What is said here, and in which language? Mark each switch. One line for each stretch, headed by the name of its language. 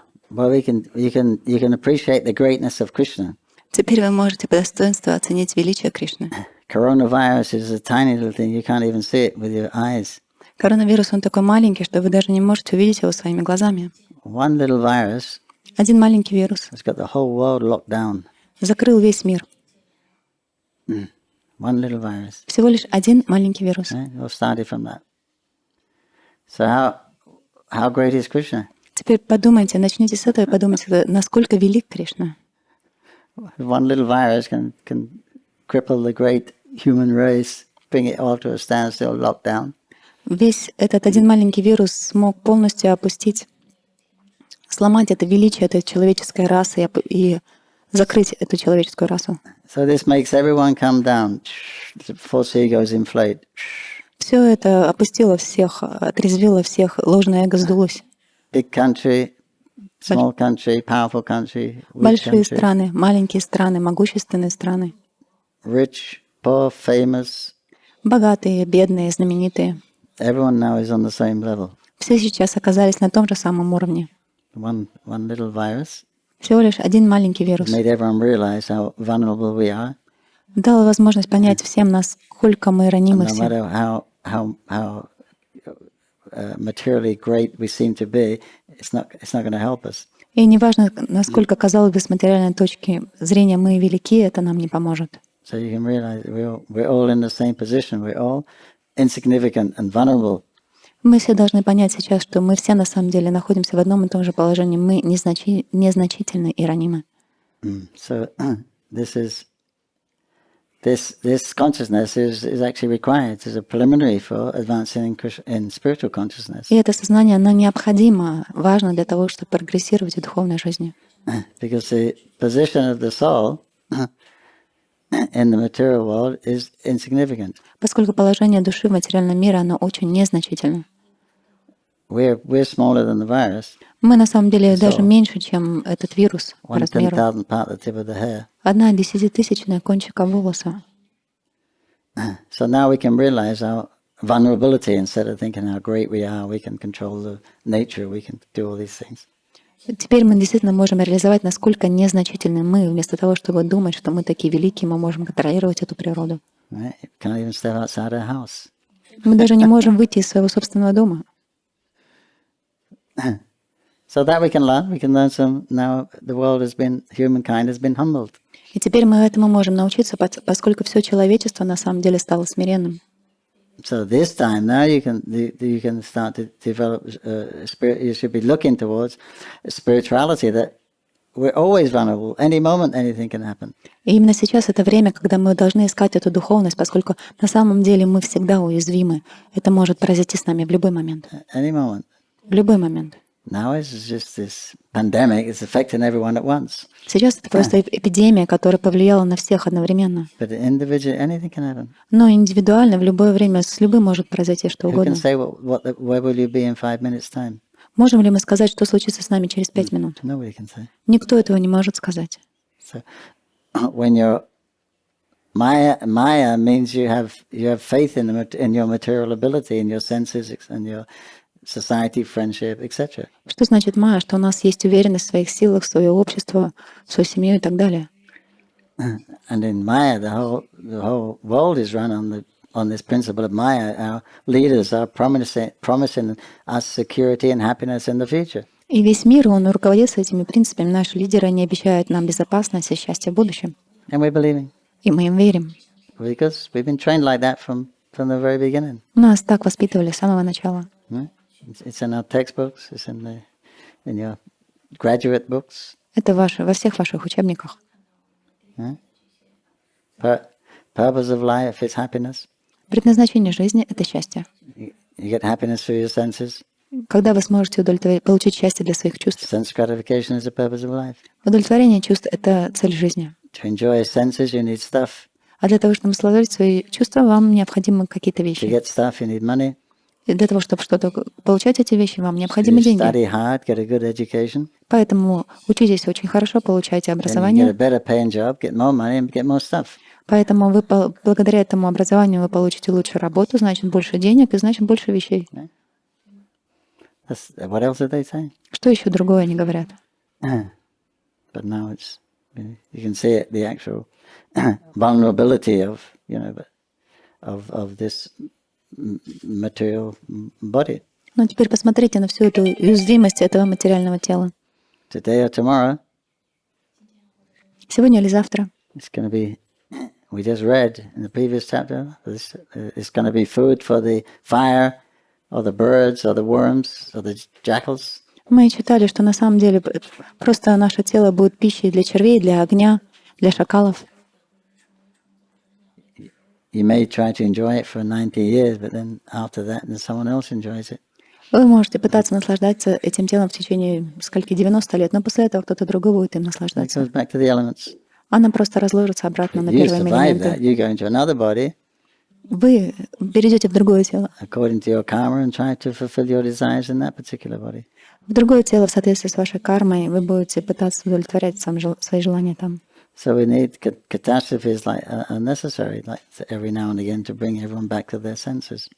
English: Well, you can appreciate the greatness of Krishna.
Russian: Теперь вы можете по достоинству оценить величие Кришны.
English: Coronavirus is a tiny little thing. You can't even see it with your eyes.
Russian: Коронавирус, он такой маленький, что вы даже не можете увидеть его своими глазами.
English: One little virus
Russian: Один маленький вирус
English: has got the whole world locked down.
Russian: закрыл весь мир.
English: One little virus.
Russian: Всего лишь один маленький вирус.
English: Right? It all started from that. So how great is Krishna?
Russian: Теперь подумайте, начните с этого и подумайте, насколько велик Кришна.
English: One little virus can cripple the great human race, bring it all to a standstill, locked down.
Russian: Весь этот один маленький вирус смог полностью опустить, сломать это величие этой человеческой расы и закрыть эту человеческую расу.
English: So this makes everyone come down. The false egos inflate.
Russian: Все это опустило всех, отрезвило всех, ложное эго сдулось.
English: Big country, small country, powerful country, weak
Russian: Большие
English: country,
Russian: страны, маленькие страны, могущественные страны,
English: rich, poor, famous.
Russian: богатые, бедные, знаменитые.
English: Everyone now is on the same level.
Russian: Все сейчас оказались на том же самом уровне.
English: One little virus
Russian: Всего лишь один маленький вирус
English: made everyone realize how vulnerable we are.
Russian: дал возможность понять всем, насколько мы ранимы
English: No
Russian: все.
English: matter how materially great we seem to be, it's not going to help us.
Russian: И неважно, насколько, казалось бы, с материальной точки зрения мы велики, это нам не поможет.
English: So you can realize we're all in the same position. We're all insignificant and vulnerable.
Russian: Мы все должны понять сейчас, что мы все на самом деле находимся в одном и том же положении. Мы незначительны и ранимы.
English: So this consciousness is actually required as a preliminary for advancing in spiritual consciousness.
Russian: И это сознание, оно необходимо, важно для того, чтобы прогрессировать в духовной жизни.
English: Because the position of the soul in the material world is insignificant.
Russian: Поскольку положение души в материальном мире, оно очень незначительно.
English: We're smaller than the virus.
Russian: Мы на самом деле даже меньше, чем этот вирус по
English: 1
Russian: размеру.
English: 10,000th part of the tip of the hair.
Russian: 1/10,000 кончика волоса.
English: So now we can realize our vulnerability instead of thinking how great we are. We can control the nature. We can do all these things.
Russian: Теперь мы действительно можем реализовать, насколько незначительны мы, вместо того, чтобы думать, что мы такие великие, мы можем контролировать эту природу.
English: Right? You can't even step outside our house.
Russian: Мы даже не можем выйти из своего собственного дома.
English: So that we can learn. We can learn some. Now the world humankind has been humbled.
Russian: И теперь мы этому можем научиться, поскольку все человечество на самом деле стало смиренным.
English: So this time now you can start to develop spirit. You should be looking towards spirituality. That we're always vulnerable. Any moment, anything can happen.
Russian: И именно сейчас это время, когда мы должны искать эту духовность, поскольку на самом деле мы всегда уязвимы. Это может произойти с нами в любой момент.
English: Any moment.
Russian: В любой момент.
English: Now it's just this pandemic. It's affecting everyone at once.
Russian: Сейчас это просто эпидемия, которая повлияла на всех одновременно.
English: But individually, anything can happen.
Russian: Но индивидуально в любое время с любым может произойти что
English: Who
Russian: угодно.
English: can say where will you be in 5 minutes' time?
Russian: Можем ли мы сказать, что случится с нами через 5 минут?
English: Nobody can say.
Russian: Никто этого не может сказать.
English: So when you're Maya means you have faith in your material ability, in your senses, and your society, friendship, etc.
Russian: Что значит майя? Что у нас есть уверенность в своих силах, в свое общество, в свою семью и так далее.
English: And in Maya, the whole world is run on this principle of Maya. Our leaders are promising us security and happiness in the future.
Russian: И весь мир, он руководится этими принципами. Наши лидеры, они обещают нам безопасность и счастье в будущем.
English: And we're believing.
Russian: И мы им верим.
English: Because we've been trained like that from the very beginning.
Russian: Нас так воспитывали с самого начала.
English: It's in our textbooks. It's in your graduate books.
Russian: Это во всех ваших учебниках.
English: Purpose of life is happiness.
Russian: Предназначение жизни — это счастье.
English: You get happiness through your senses.
Russian: Когда вы сможете получить счастье для своих чувств.
English: Sense gratification is the purpose of life.
Russian: Удовлетворение чувств — это цель жизни.
English: To enjoy senses, you need stuff.
Russian: А для того, чтобы наслаждать свои чувства, вам необходимы какие-то
English: To
Russian: вещи.
English: get stuff, you need money.
Russian: И для того, чтобы что-то получать эти вещи, вам
English: You
Russian: необходимы деньги.
English: study hard, get a good education,
Russian: Поэтому учитесь очень хорошо, получайте
English: then you get a
Russian: образование.
English: better paying job, get more money, and get more stuff.
Russian: Поэтому вы благодаря этому образованию вы получите лучшую работу, значит, больше денег и значит, больше вещей.
English: What else did they say?
Russian: Что еще другое они говорят?
English: But now it's you can see it, the actual vulnerability of of this material body.
Russian: Ну, теперь посмотрите на всю эту уязвимость этого материального тела.
English: Today or tomorrow,
Russian: Сегодня или завтра.
English: it's going to be. We just read in the previous chapter. It's going to be food for the fire, or the birds, or the worms, or the jackals.
Russian: Мы читали, что на самом деле просто наше тело будет пищей для червей, для огня, для шакалов.
English: You may try to enjoy it for 90 years, but then after that, then someone else enjoys it.
Russian: Вы можете пытаться наслаждаться этим телом в течение скольки 90 лет, но после этого кто-то другой будет им
English: It
Russian: наслаждаться.
English: goes back to the elements.
Russian: Она просто разложится обратно на
English: You
Russian: первые
English: survive that.
Russian: элементы.
English: You go into another body
Russian: Вы перейдете в другое тело.
English: according to your karma and try to fulfill your desires in that particular body.
Russian: В другое тело в соответствии с вашей кармой вы будете пытаться удовлетворять свои желания там.
English: So we need catastrophes like are necessary, like every now and again, to bring everyone back to their senses.